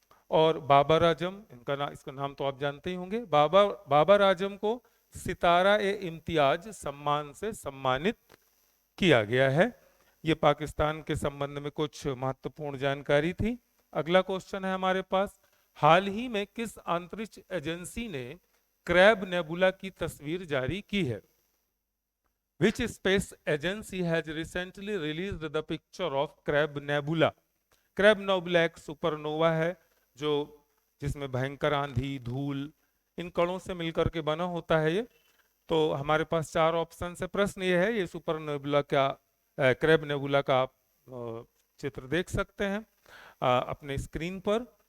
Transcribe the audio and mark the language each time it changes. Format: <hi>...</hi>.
<hi>और बाबर आजम, इसका नाम तो आप जानते ही होंगे, बाबर आजम को सितारा ए इम्तियाज सम्मान से सम्मानित किया गया है। ये पाकिस्तान के संबंध में कुछ महत्वपूर्ण जानकारी थी। अगला क्वेश्चन है हमारे पास, हाल ही में किस अंतरिक्ष एजेंसी ने क्रैब नेबुला की तस्वीर जारी की है?</hi> <en>Which space agency has recently released the picture of Crab Nebula?</en> <hi>Crab nebula एक सुपरनोवा है जो जिसमें भयंकर आंधी, धूल, इन कणों से मिलकर के बना होता है ये। तो हमारे पास चार ऑप्शन है। प्रश्न ये है, ये सुपरनोबुला का क्रैब नेबुला का आप चित्र देख सकते हैं अपने स्क्रीन पर।</hi>